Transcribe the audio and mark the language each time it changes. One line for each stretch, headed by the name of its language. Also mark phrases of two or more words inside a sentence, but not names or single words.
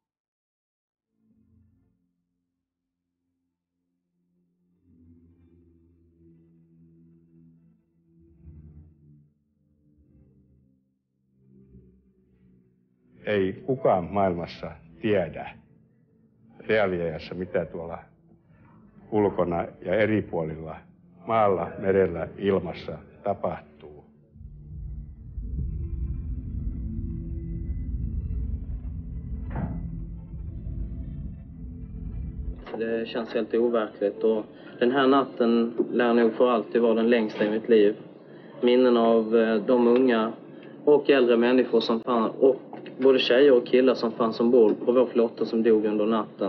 Finnish: Ei kukaan maailmassa tiedä reaaliajassa, mitä tuolla ulkona ja eri puolilla maalla, merellä, ilmassa tapahtuu.
Swedish: Det känns helt overkligt och den här natten lär nog för alltid vara den längsta i mitt liv. Minnen av de unga och äldre människor som fanns, och både tjejer och killar som fanns ombord på vår flotta som dog under natten.